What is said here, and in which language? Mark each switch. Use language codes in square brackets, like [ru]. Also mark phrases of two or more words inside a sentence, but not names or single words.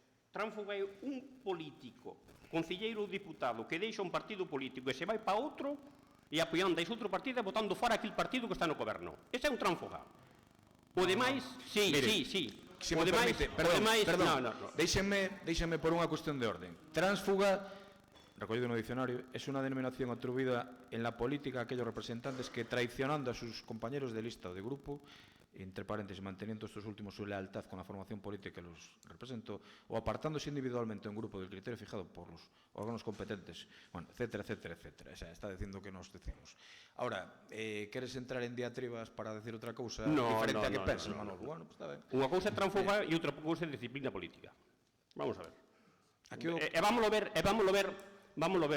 [gl] Tránfuga é un político, concelleiro ou diputado, que deixa un partido político e se vai para outro e apoiando a ese outro partido e votando fora aquel partido que está no goberno. Ese é un tránfuga. O demais, sí. Se me permite, perdón, deixenme por unha cuestión de orden. Tránsfuga, recollido no dicionario, [es] es una denominación atribuida en la política a aquellos representantes que, traicionando a sus compañeros de lista o de grupo, entre paréntesis, manteniendo estos últimos su lealtad con la formación política que los representó, o apartándose individualmente un grupo del criterio fijado por los órganos competentes, bueno, etcétera, etcétera, etcétera. O sea, [gl] está dicindo que nos decimos. Ahora, queres entrar en diatribas para decir outra cousa diferente a que pensas, Manolo? Bueno, pues está ben. Unha cousa é transfuga e outra cousa é disciplina política. [es] Vamos a ver. [gl] Vámoslo ver.